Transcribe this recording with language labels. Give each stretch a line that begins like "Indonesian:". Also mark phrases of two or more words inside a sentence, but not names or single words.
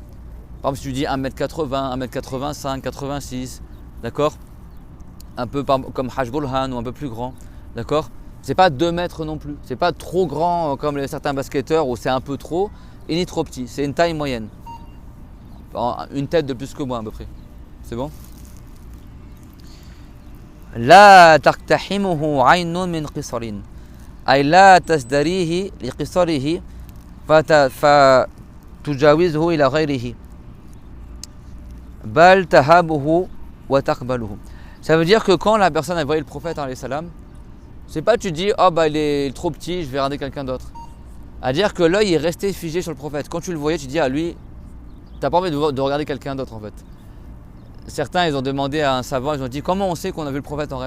French: Par exemple, si tu dis 1,80 m, 1,85 m, 86, d'accord, un peu comme Hajj Burhan ou un peu plus grand, d'accord. C'est pas 2 mètres non plus, c'est pas trop grand comme certains basketteurs où c'est un peu trop et ni trop petit, c'est une taille moyenne. Une tête de plus que moi à peu près, c'est bon.
Arabic: لا تقتحمه عين من قصر أي لا تزدريه لقصره فتجاوزه إلى غيره بل تهابه وتقبله.
French: Ça veut dire que quand la personne a voyé le prophète
Arabic: عليه السلام,
French: c'est pas tu dis oh il est trop petit, je vais regarder quelqu'un d'autre. À dire que l'œil est resté figé sur le prophète. Quand tu le voyais, tu dis à lui, t'as pas envie de regarder quelqu'un d'autre en fait. Certains ils ont demandé à un savant, ils ont dit comment on sait qu'on a vu le prophète en rêve?